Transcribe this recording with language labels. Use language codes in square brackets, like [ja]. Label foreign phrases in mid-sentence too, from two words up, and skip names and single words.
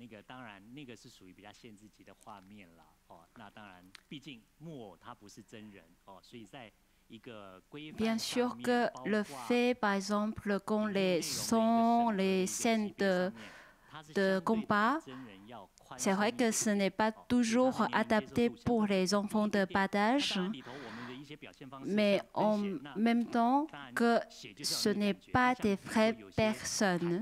[zh] 个，当然那个是属于比较限制级的画面了，哦，那当然，毕竟木偶它不是真人，哦，所以在一个规范 [fr] Bien sûr que le fait, par exemple, qu'on les sons, les scènes de combat, c'est vrai que ce n'est pas toujours adapté pour les enfants de bas âge, mais en même temps que ce n'est pas des vraies personnes.